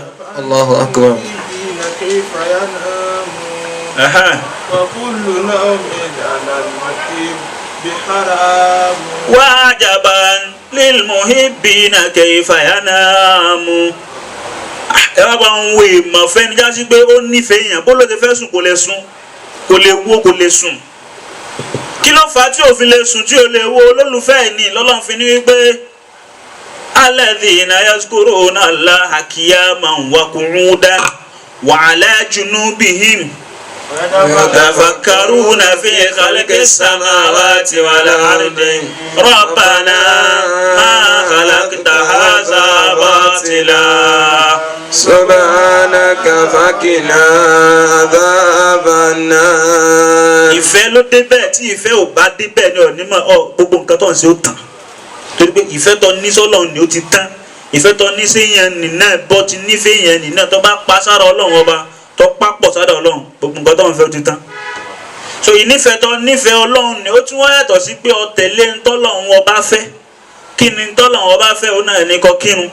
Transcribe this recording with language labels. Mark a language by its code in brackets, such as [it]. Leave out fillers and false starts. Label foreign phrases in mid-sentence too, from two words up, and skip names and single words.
[ar] الله أكبر عجبا للمحبين كيف ينام [yo] ẹ wá bá ń wo ìmọ̀ fẹ́ni jásí pé ó nífẹ̀ẹ́ èèyàn bó ló ti fẹ́ sùn kò lè sùn kò lè wo kò lè sùn kí ló fà á tí ò fi lè sùn tí ò lè wo olólùfẹ́ ẹ̀ ní lọ́lọ́run fi ní wípé [ar] الذين يذكرون الله قياما وقعودا وعلى جنوبهم يتفكرون في خلق السماوات والأرض ربنا ما خلقت هذا باطلا سبحانك فقنا عذاب النار. [yo] Ìfẹ́ ló débẹ̀ tí ìfẹ́ ò bá débẹ̀ ní onímọ̀ gbogbo nǹkan tó ń ṣe ó tán torí pé ìfẹ́ tó ní sọ́lọ́run ni ó ti tán ìfẹ́ tó ní séyàn nìna bọ́ ti nífẹ̀ẹ́ yẹn nìna tó bá pa sára Ọlọ́run ọba tó pápọ̀ sára Ọlọ́run gbogbo nǹkan tó ń fẹ́ ó ti tán so ìnífẹ̀ẹ́ tó nífẹ̀ẹ́ Ọlọ́run ni ó tún wá yàtọ̀ sí pé ó tẹ̀lé ntọ́lọ́run ọba fẹ́ kí ni ntọ́lọ́run ọba fẹ́ ó náà ní kó kírun